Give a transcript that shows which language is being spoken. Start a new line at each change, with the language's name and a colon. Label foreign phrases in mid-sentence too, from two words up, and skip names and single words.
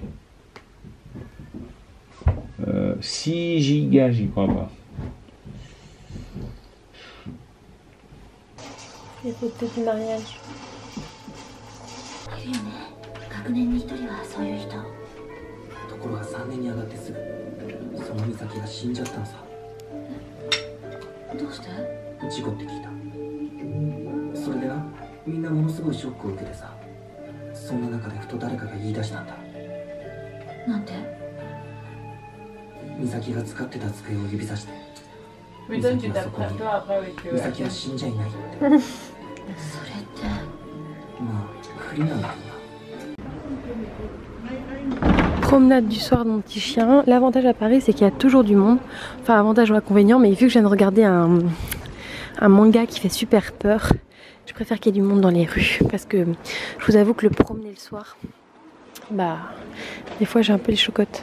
French: 6 gigas, j'y crois pas. Les photos du mariage.
Japanese: いるよね。学年に一人はそういう人。ところが3年に上がってすぐその美咲が死んじゃったのさ。どうして？事故って聞いた。それでな、みんなものすごいショックを受けてさ、そんな中でふと誰かが言い出したんだ。なんて？美咲が使ってた机を指さして、美咲はそこに、美咲は死んじゃいないって。それってまあ不利なんだろうな。
French: Promenade du soir de mon petit chien. L'avantage à Paris, c'est qu'il y a toujours du monde. Enfin, avantage ou inconvénient, mais vu que je viens de regarder un manga qui fait super peur, je préfère qu'il y ait du monde dans les rues. Parce que je vous avoue que le promener le soir, bah, des fois j'ai un peu les chocottes.